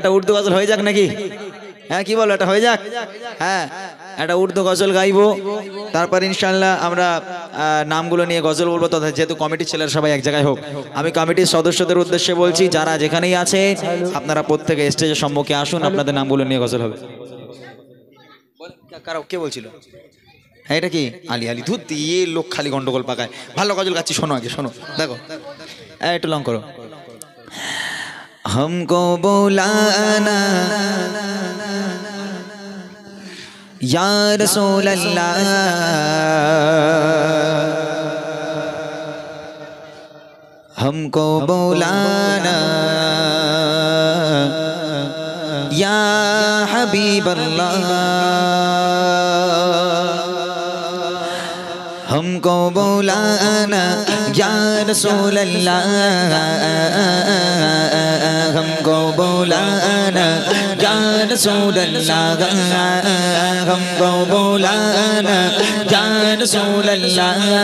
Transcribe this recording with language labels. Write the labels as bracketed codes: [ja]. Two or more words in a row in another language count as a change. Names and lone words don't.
[bn] একটা উর্দু গজল হয়ে যাক নাকি হ্যাঁ কি বলো এটা হয়ে যাক হ্যাঁ একটা উর্দু গজল গাইবো তারপর ইনশাআল্লাহ আমরা নামগুলো নিয়ে গজল বলবো তথা যেহেতু কমিটির ছেলেরা সবাই এক জায়গায় হোক আমি কমিটির সদস্যদের উদ্দেশ্যে বলছি যারা যেখানেই আছে আপনারা প্রত্যেকে স্টেজের সম্মুখে আসুন আপনাদের নামগুলো নিয়ে গজল হবে কারো কে বলছিল হ্যাঁ এটা কি আলি আলি ধুত দিয়ে লোক খালি গন্ডগোল পাকায় ভালো গজল গাচ্ছি শোনো আগে শোনো দেখো একটু লং করো [ur] ہم کو بلانا یا رسول اللہ ہم کو بلانا یا حبیب اللہ ہم کو بلانا یا رسول اللہ ہم کو بلانا یا رسول اللہ ہم کو بلانا یا رسول اللہ